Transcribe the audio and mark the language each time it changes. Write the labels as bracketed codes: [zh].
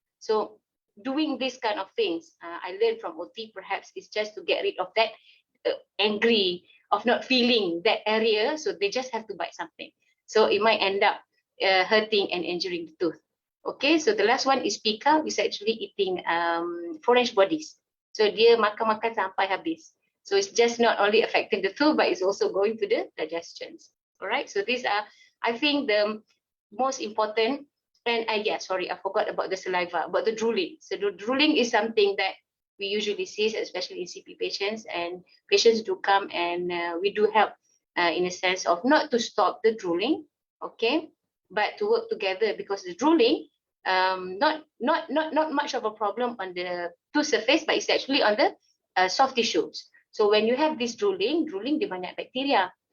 [en] So doing this kind of things, I learned from OT, perhaps is just to get rid of that angry of not feeling that area, so they just have to bite something. So it might end up hurting and injuring the tooth. Okay, so the last one is pika, which is actually eating foreign bodies. [id] So dia makan-makan sampai habis. [en] So it's just not only affecting the tooth, but it's also going to the digestions. All right, so these are, I think, the most important. And yeah, sorry, I forgot about the saliva, about the drooling. So the drooling is something that we usually see, especially in CP patients, and patients do come and we do help in a sense of not to stop the drooling, okay, but to work together, because the drooling not much of a problem on the tooth surface, but it's actually on the soft tissues. So when you have this drooling [id] dia banyak bacteria.